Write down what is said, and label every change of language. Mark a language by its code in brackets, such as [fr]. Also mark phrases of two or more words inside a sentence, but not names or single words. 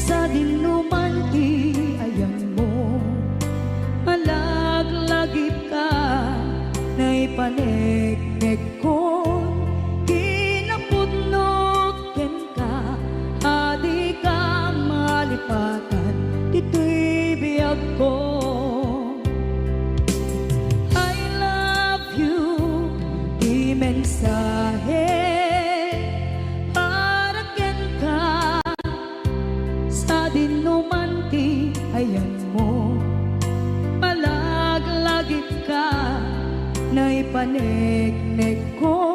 [ilo] dinuman ti ayang mo, malaglagip ka na'y panegnek ko. Kinapudnot ken ka, adi ka malipatan, dito'y biyag ko. [en] I love you, [ilo] di mensahe para ken ka, sa dinuman ti ayan mo, malaglagip ka na'y panegnek ko.